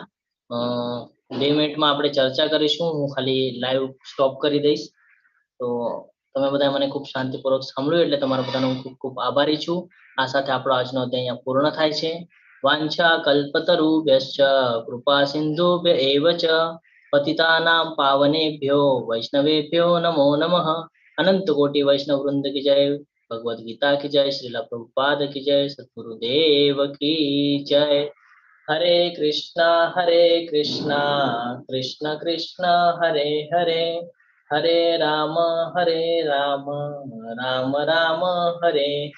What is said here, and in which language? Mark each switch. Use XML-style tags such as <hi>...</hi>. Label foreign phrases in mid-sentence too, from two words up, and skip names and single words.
<gu>2 મિનિટમાં આપણે ચર્ચા કરીશું. હું ખાલી</gu> <en>live stop</en> <gu>કરી દઈશ. તો તમે બધા મને ખૂબ શાંતિપૂર્વક સાંભળ્યું એટલે તમારા બધાનો હું ખૂબ ખૂબ આભારી છું. આ સાથે આપણો આજનો અધ્યાય અહીંયા પૂર્ણ થાય છે.</gu> <sa>વાંછા કલ્પતરુભ્યશ્ચ કૃપા સિંધુભ્ય એવ ચ પતિતાનાં પાવનેભ્યો વૈષ્ણવેભ્યો નમો નમઃ.</sa> <hi>अनंत कोटि वैष्णव वृंद की जय. भगवद गीता की जय. श्रीला प्रभुपाद की जय. सद्गुरुदेव की जय.</hi> <sa>हरे कृष्णा कृष्ण कृष्ण हरे हरे, हरे राम राम राम हरे हरे.</sa>